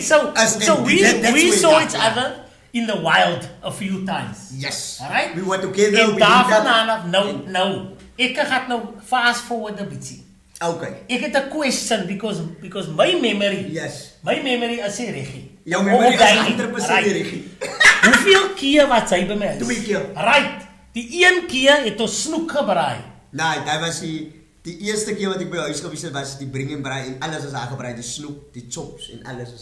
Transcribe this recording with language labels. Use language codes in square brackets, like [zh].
[en] So we saw each other in the wild a few times. Yes. Alright? We were together. [af] En daarvan aan nou. Ek gaan nou fast forward 'n bietjie. [en] Okay. [af] Ek het 'n question because my memory. [en] Yes. [af] My memory is reggie. Jou memory is 100% reggie. Hoeveel keer wat sy by my is? 2 keer. [en] Right. [af] Die een keer het ons snoek gebraai. Nee, dit was die eerste keer wat ek by jou huis gewees het, was die bring en braai en alles is aangebraai, die snoek, die chops en alles is.